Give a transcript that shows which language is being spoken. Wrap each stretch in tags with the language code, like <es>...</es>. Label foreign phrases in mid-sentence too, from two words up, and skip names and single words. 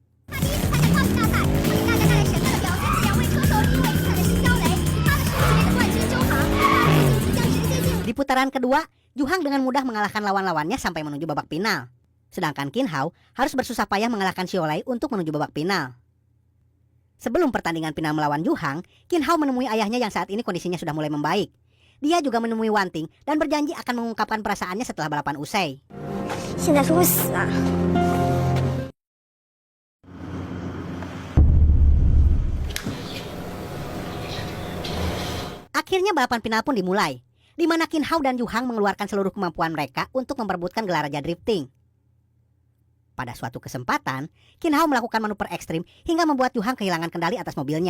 <id>Di putaran kedua, Zhu Hang dengan mudah mengalahkan lawan-lawannya sampai menuju babak final. Sedangkan Qin Hao harus bersusah payah mengalahkan Xiaolei untuk menuju babak final. Sebelum pertandingan final melawan Zhu Hang, Qin Hao menemui ayahnya yang saat ini kondisinya sudah mulai membaik. Dia juga menemui Wanting dan berjanji akan mengungkapkan perasaannya setelah balapan usai.</id> <zh>现在是会死啊！</zh> <id>Akhirnya balapan final pun dimulai, di mana Qin Hao dan Zhu Hang mengeluarkan seluruh kemampuan mereka untuk memperebutkan gelar Raja Drifting. Pada suatu kesempatan, Qin Hao melakukan manuver ekstrim hingga membuat Zhu Hang kehilangan kendali atas mobilnya.</id>